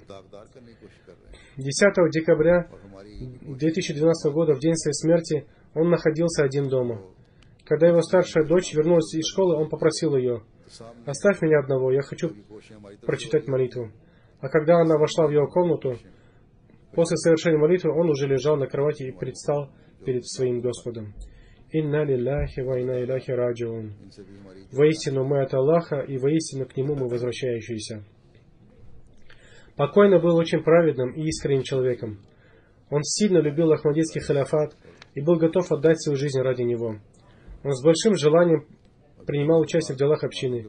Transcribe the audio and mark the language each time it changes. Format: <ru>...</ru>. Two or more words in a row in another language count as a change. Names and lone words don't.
<ru>10 декабря 2012 года, в день своей смерти, он находился один дома. Когда его старшая дочь вернулась из школы, он попросил ее: «Оставь меня одного, я хочу прочитать молитву». А когда она вошла в его комнату, после совершения молитвы он уже лежал на кровати и предстал перед своим Господом.</ru> <ar>«إنا لله وإنا إليه راجعون».</ar> <ru>Воистину мы от Аллаха, и воистину к Нему мы возвращающиеся. Покойный был очень праведным и искренним человеком. Он сильно любил Ахмадийский халифат и был готов отдать свою жизнь ради него. Он с большим желанием принимал участие в делах общины.</ru>